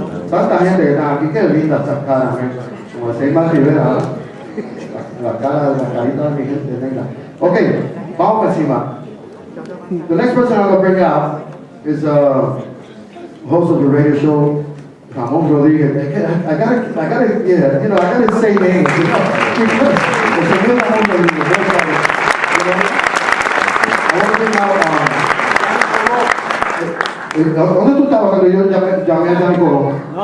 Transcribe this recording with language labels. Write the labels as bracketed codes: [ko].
[es] Tanta gente que está aquí, qué linda esta cara, man. Como se llama Rivera, la carita de mi gente negra. Okay, vamos para encima. [en] The next person I'm going to bring out is host of the radio show, Ramon Rodriguez. I gotta, yeah, you know, I gotta say names, you know, because it's a real Ramon Rodriguez. You know, I want to bring out, [es] ¿dónde tú estabas cuando yo llamé a Johnny Colón?